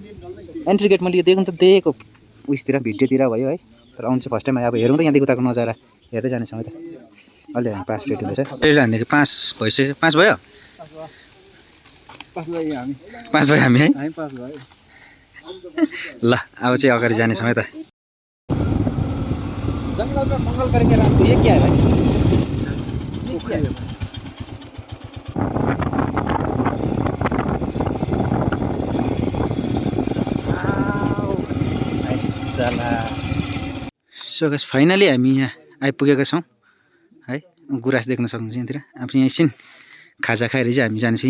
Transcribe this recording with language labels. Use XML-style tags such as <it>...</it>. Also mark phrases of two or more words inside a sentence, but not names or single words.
<ne>एन्ट्री गेट मैले देख्नु त देखेको उयसतिर भिडियोतिर भयो है, तर आउनु चाहिँ</ne> <en>first time</en> <ne>अब हेरौँ त यहाँदेखि उताको नजारा हेर्दै जानेछौँ त। अहिले हामी 5 रेडी हुँदैछ। रेडी हामीदेखि 5 भइसक्यो। 5 भयो? 5 भयो हामी। 5 भयो हामी है। हामी 5 भयो। ल अब चाहिँ अगाडि जानेछौँ है त।</ne> <hi>जंगल में मंगल करके रात को, ये क्या है भाई? ये क्या है?</hi> <en>so guys finally</en> <ne>हामी यहाँ आइपुगेका छौँ है। गुराँस देख्न सक्नुहुन्छ यहाँतिर। अब यहाँ एकछिन खाजा खाएर चाहिँ हामी जानेछौँ।</ne>